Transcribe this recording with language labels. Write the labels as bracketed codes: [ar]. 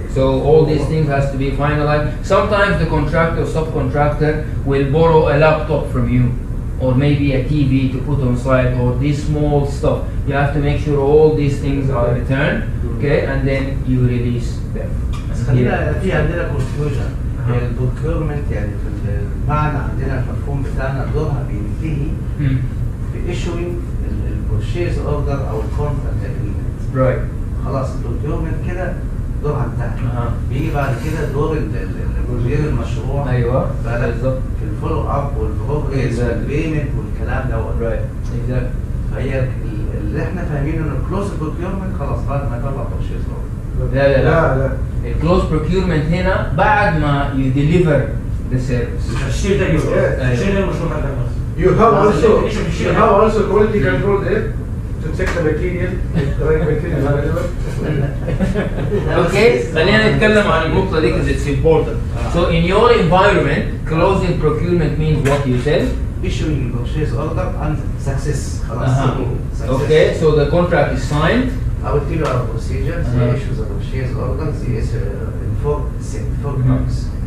[en] So all these things has to be finalized. Sometimes the contractor or subcontractor will borrow a laptop from you, or maybe a TV to put on site, or this small stuff. You have to make sure all these things are returned, okay, and then you release them. [ar] بس خلينا في عندنا confusion. البروكيورمنت يعني في المعنى عندنا المفهوم بتاعنا دورها بينتهي بإيشوينج البورشيز اوردر او الكونتراكت اجريمنت. [en] Right. [ar] خلاص البروكيورمنت كده دورها انتهى. بيجي بعد كده دور مدير المشروع. ايوه بالظبط. في الفولو اب والبروجريس والبيمنت والكلام دوت. [en] Right. Exactly. [ar] فهي اللي احنا فاهمينه انه كلوز بروكيورمنت خلاص بعد ما يطلع بورشيز اوردر. لا الكلوز بروكيورمنت هنا بعد ما [en] you deliver the service. [ar] الشيء ده الشيء ده المشروع حقك. [en] You have also quality control there to check the material, the right material available. Okay, [ar] خلينا نتكلم عن النقطة دي [en] because it's important. So in your environment, closing procurement means what you said. Issuing purchase order and success. [ar] خلاص. [en] Okay, so the contract is signed. I will tell you our procedure. The issues of purchase order is in four parts.